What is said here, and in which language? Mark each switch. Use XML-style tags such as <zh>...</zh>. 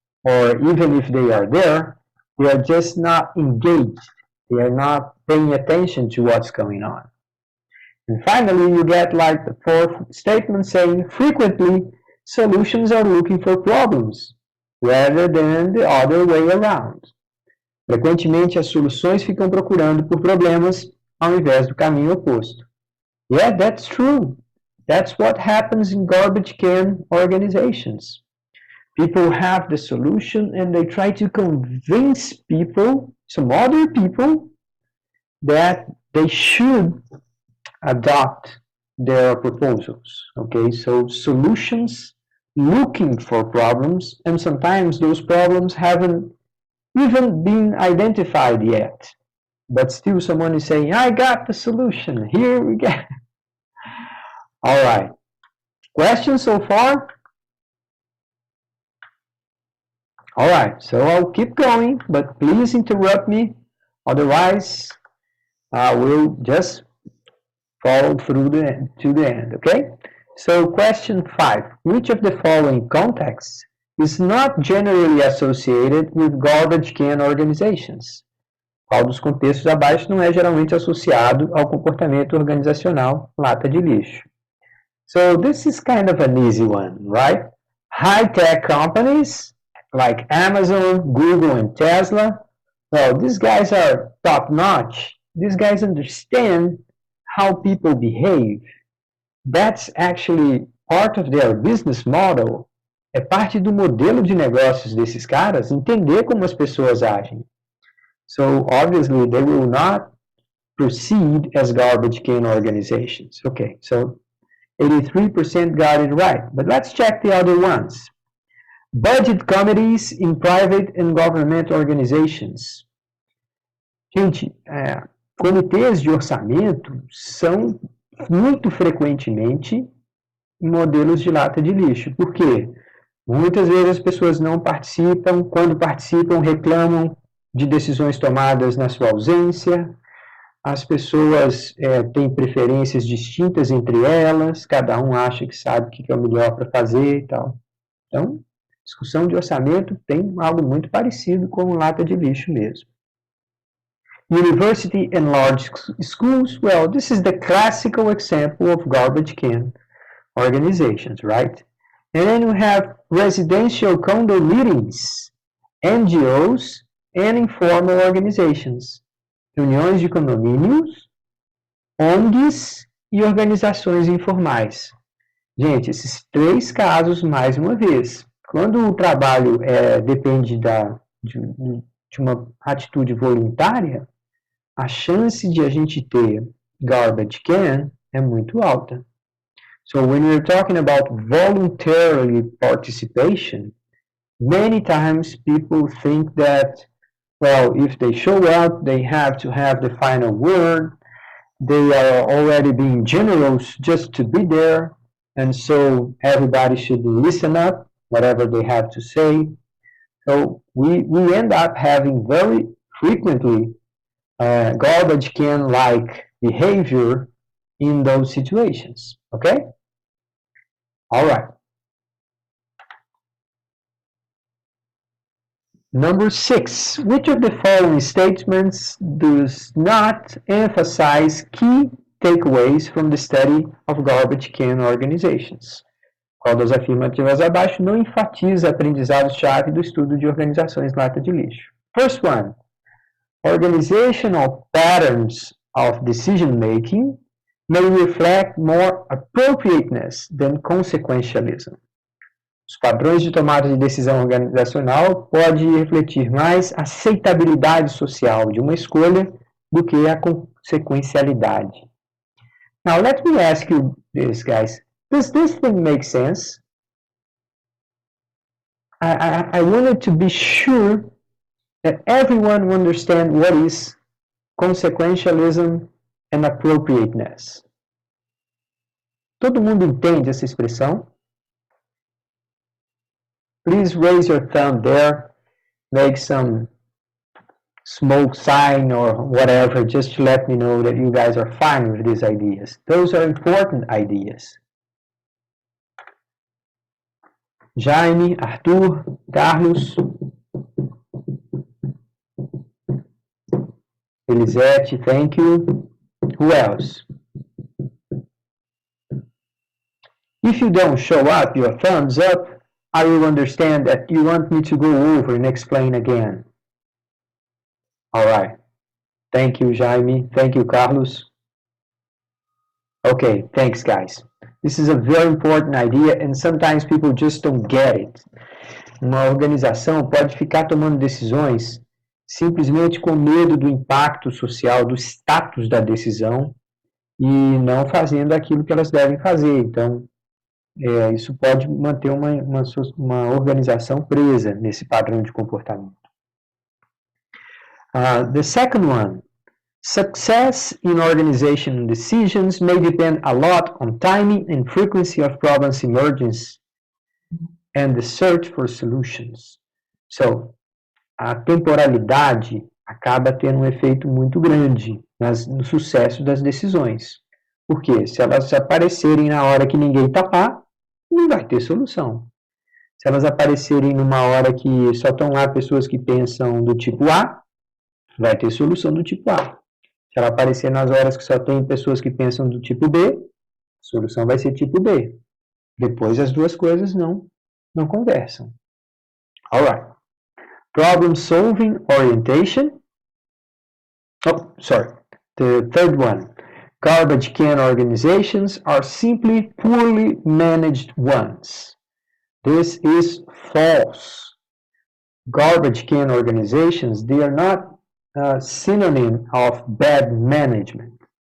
<en>Or even if they are there, they are just not engaged. They are not paying attention to what's going on. And finally, you get like the fourth statement saying, frequently, solutions are looking for problems, rather than the other way around.</en> <pt>Frequentemente, as soluções ficam procurando por problemas, ao invés do caminho oposto.</pt> <en>Yeah, that's true. That's what happens in garbage can organizations. People have the solution and they try to convince people, some other people, that they should adopt their proposals. Okay, so solutions looking for problems, and sometimes those problems haven't even been identified yet. But still someone is saying, I got the solution, here we go. All right. Questions so far? All right, so I'll keep going, but please interrupt me. Otherwise, I will just follow through to the end, okay? So question 5. Which of the following contexts is not generally associated with garbage can organizations?</en> <pt>Qual dos contextos abaixo não é geralmente associado ao comportamento organizacional lata de lixo?</pt> <en>So this is kind of an easy one, right? High-tech companies like Amazon, Google, and Tesla, well, these guys are top-notch. These guys understand how people behave. That's actually part of their business model.</en> <pt>É parte do modelo de negócios desses caras entender como as pessoas agem.</pt> <en>So obviously they will not proceed as garbage can organizations. Okay, so 83% got it right. But let's check the other ones. Budget committees in private and government organizations.</en> <pt>Gente, comitês de orçamento são muito frequentemente modelos de lata de lixo. Por quê? Muitas vezes as pessoas não participam, quando participam reclamam de decisões tomadas na sua ausência, as pessoas têm preferências distintas entre elas, cada um acha que sabe o que é o melhor para fazer e tal. Então, discussão de orçamento tem algo muito parecido com lata de lixo mesmo.</pt> <en>University and large schools, well, this is the classical example of garbage can organizations, right? And then we have residential condo meetings, NGOs, and informal organizations.</en> <pt>Reuniões de condomínios, ONGs e organizações informais. Gente, esses 3 casos, mais uma vez, quando o trabalho depende de uma atitude voluntária, a chance de a gente ter garbage can é muito alta.</pt> <en>So when we're talking about voluntary participation, many times people think that, well, if they show up, they have to have the final word. They are already being generous just to be there. And so everybody should listen up, whatever they have to say. So we end up having very frequently garbage can-like behavior in those situations, okay? All right. Number 6, which of the following statements does not emphasize key takeaways from the study of garbage can organizations?</en> <pt>Qual das afirmativas abaixo não enfatiza aprendizado-chave do estudo de organizações lata de lixo?</pt> <en>First one, organizational patterns of decision-making may reflect more appropriateness than consequentialism.</en> <pt>Os padrões de tomada de decisão organizacional podem refletir mais aceitabilidade social de uma escolha do que a consequencialidade.</pt> <en>Now, let me ask you this, guys. Does this thing make sense? I wanted to be sure that everyone understands what is consequentialism and appropriateness.</en> <pt>Todo mundo entende essa expressão?</pt> <en>Please raise your thumb there, make some smoke sign or whatever, just to let me know that you guys are fine with these ideas. Those are important ideas. Jaime, Arthur, Carlos, Elisete, thank you. Who else? If you don't show up your thumbs up, I will understand that you want me to go over and explain again. All right. Thank you, Jaime. Thank you, Carlos. Okay, thanks, guys. This is a very important idea and sometimes people just don't get it.</en> <pt>Uma organização pode ficar tomando decisões simplesmente com medo do impacto social, do status da decisão e não fazendo aquilo que elas devem fazer. Então, Isso pode manter uma organização presa nesse padrão de comportamento.</pt> <en>The second one, success in organization decisions may depend a lot on timing and frequency of problems emergence and the search for solutions.</en> <pt>So, a temporalidade acaba tendo um efeito muito grande no sucesso das decisões. Porque se elas aparecerem na hora que ninguém está lá, não vai ter solução. Se elas aparecerem numa hora que só estão lá pessoas que pensam do tipo A, vai ter solução do tipo A. Se ela aparecer nas horas que só tem pessoas que pensam do tipo B, a solução vai ser tipo B. Depois as duas coisas não conversam.</pt> <en>Alright. Problem solving orientation. Oh, sorry. The third one. Garbage can organizations are simply poorly managed ones. This is false. Garbage can organizations, they are not a synonym of bad management.</en>